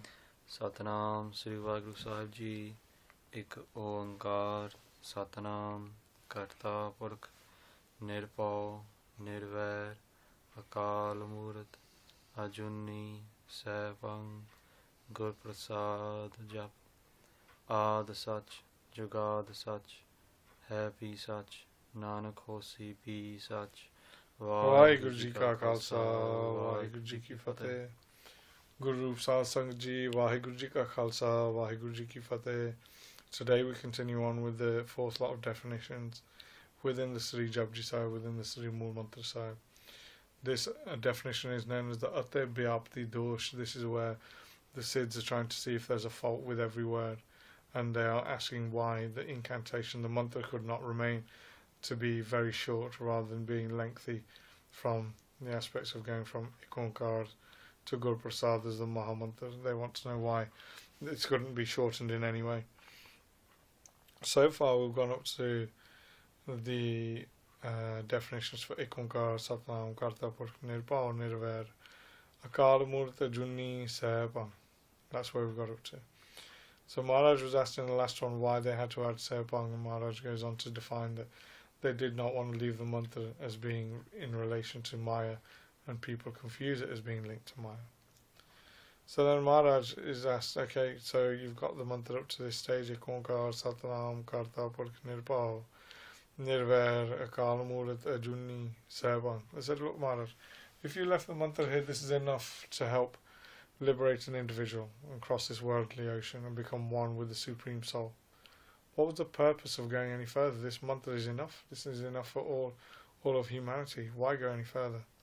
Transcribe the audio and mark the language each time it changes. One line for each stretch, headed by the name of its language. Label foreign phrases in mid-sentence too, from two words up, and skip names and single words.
Punjabi: ਸਤਨਾਮ ਸ੍ਰੀ ਵਾਹਿਗੁਰੂ ਸਾਹਿਬ ਜੀ। ਏਕ ਓਅੰਕਾਰ ਸਤਨਾਮ ਕਰਤਾ ਪੁਰਖ ਨਿਰਭਉ ਨਿਰਵੈਰ ਅਕਾਲ ਮੂਰਤ ਅਜੂਨੀ ਸੈਭੰ ਗੁਰ ਪ੍ਰਸਾਦ ਜਪ ਆਦ ਸਚ ਜੁਗਾਦ ਸਚ ਹੈ ਭੀ ਸਚ ਨਾਨਕ ਹੋਸੀ ਭੀ ਸਚ ਵਾਹਿਗੁਰੂ ਜੀ ਕਾ ਖਾਲਸਾ ਵਾਹਿਗੁਰੂ ਜੀ ਕੀ ਫਤਹਿ। ਗੁਰੂ ਰੂਪ ਸਾਧ ਸੰਗਤ ਜੀ ਵਾਹਿਗੁਰੂ ਜੀ ਕਾ ਖਾਲਸਾ ਵਾਹਿਗੁਰੂ ਜੀ ਕੀ ਫਤਹਿ।
English: Today we continue on with the fourth lot of definitions within the Sri Japji Sahib, within the Sri Mool Mantra Sahib. This definition is known as the Ate Byapti Dosh. This is where the Siddhs are trying to see if there's a fault with every word, and they are asking why the incantation, the mantra, could not remain to be very short rather than being lengthy from the aspects of going from Oankar to Gur Prasad as the Maha Mantra. They want to know why it couldn't be shortened in any way. So far we've gone up to the definitions for Oankar, Satnam, Karta, Purkh, Nirbhau, Nirvair, Akal Murta, Junni, Sahibang. That's where we've got up to. So Maharaj was asked in the last one why they had to add Sahibang, and Maharaj goes on to define that they did not want to leave the mantra as being in relation to Maya, and people confuse it as being linked to Maya. So then Maharaj is asked, okay, so you've got the mantra up to this stage, Oankar, Satnam, Karta, Purkh, Nirbhau, Nirvair, Akal Murat, Ajuni, Sahibang. I said, look Maharaj, if you left the mantra here, this is enough to help liberate an individual and cross this worldly ocean and become one with the Supreme Soul. What was the purpose of going any further? This mantra is enough. This is enough for all of humanity. Why go any further?